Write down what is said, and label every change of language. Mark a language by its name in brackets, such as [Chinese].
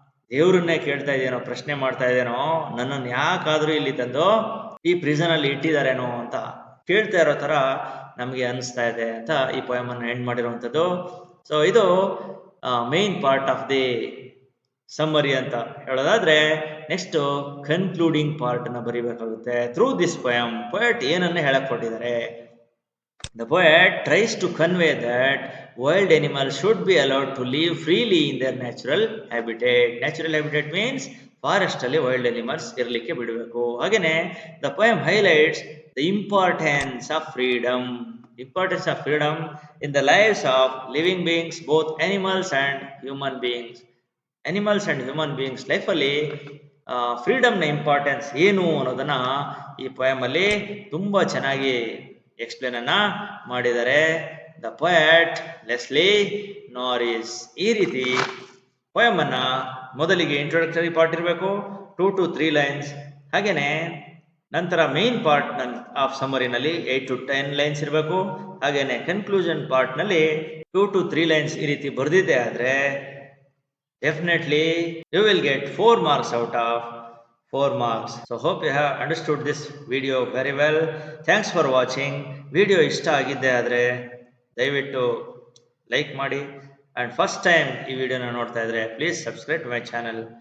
[Kannada] ದೇವ್ರನ್ನೇ ಕೇಳ್ತಾ ಇದೆಯೇನೋ, ಪ್ರಶ್ನೆ ಮಾಡ್ತಾ ಇದೆಯೇನೋ, ನನ್ನನ್ನು ಯಾಕಾದ್ರೂ ಇಲ್ಲಿ ತಂದು ಈ ಪ್ರಿಸನ್ ಅಲ್ಲಿ ಇಟ್ಟಿದಾರೇನೋ ಅಂತ ಕೇಳ್ತಾ ಇರೋ ತರ ನಮಗೆ ಅನಿಸ್ತಾ ಇದೆ ಅಂತ ಈ ಪೊಯಮ್ ಅನ್ನು ಎಂಡ್ ಮಾಡಿರುವಂಥದ್ದು. ಸೊ ಇದು main part of the summary ಅಂತ ಹೇಳೋದಾದ್ರೆ, ನೆಕ್ಸ್ಟ್ ಕನ್ಕ್ಲೂಡಿಂಗ್ ಪಾರ್ಟ್ ಅನ್ನ ಬರೀಬೇಕಾಗುತ್ತೆ. [English] through this poem poet [Kannada] ಏನನ್ನ ಹೇಳಕ್ ಕೊಟ್ಟಿದ್ದಾರೆ? [English] The poet tries to convey that wild animals should be allowed to live freely in their natural habitat. Natural habitat means [Kannada] forest ಅಲ್ಲಿ wild animals ಇರಲಿಕ್ಕೆ ಬಿಡಬೇಕು. ಹಾಗೇನೆ [English] The poem highlights the importance of freedom. Importance of freedom in the lifes of living beings, both animals and human beings. [Kannada] Animals and human beings ಲೈಫಲ್ಲಿ ಫ್ರೀಡಮ್ನ importance ಏನು ಅನ್ನೋದನ್ನ ಈ poem ಅಲ್ಲಿ ತುಂಬಾ ಚೆನ್ನಾಗಿ ಎಕ್ಸ್ಪ್ಲೇನ್ ಅನ್ನ ಮಾಡಿದ್ದಾರೆ ದ ಪೊಯಟ್ ಲೆಸ್ಲಿ ನಾರಿಸ್. ಈ ರೀತಿ ಪೊಯಮ್ ಅನ್ನ ಮೊದಲಿಗೆ ಇಂಟ್ರೊಡಕ್ಟರಿ ಪಾರ್ಟ್ ಇರಬೇಕು, 2 to 3 ಲೈನ್ಸ್. ಹಾಗೇನೆ ನಂತರ main part of ಸಮರಿನಲ್ಲಿ 8 to 10 lines ಇರಬೇಕು. ಹಾಗೇನೆ ಕನ್ಕ್ಲೂಷನ್ ಪಾರ್ಟ್ ನಲ್ಲಿ 2 to 3 ಲೈನ್ಸ್ ಈ ರೀತಿ ಬರೆದಿದೆ ಆದ್ರೆ [English] definitely you will get 4 marks [Kannada] out of 4 marks. [English] So hope you have understood this video very well. Thanks for watching. [Kannada] Video ಇಷ್ಟ ಆಗಿದ್ದೆ ಆದರೆ ದಯವಿಟ್ಟು ಲೈಕ್ ಮಾಡಿ, [English] and first time [Kannada] ಈ ವಿಡಿಯೋನ ನೋಡ್ತಾ ಇದ್ರೆ [English] please subscribe to my channel.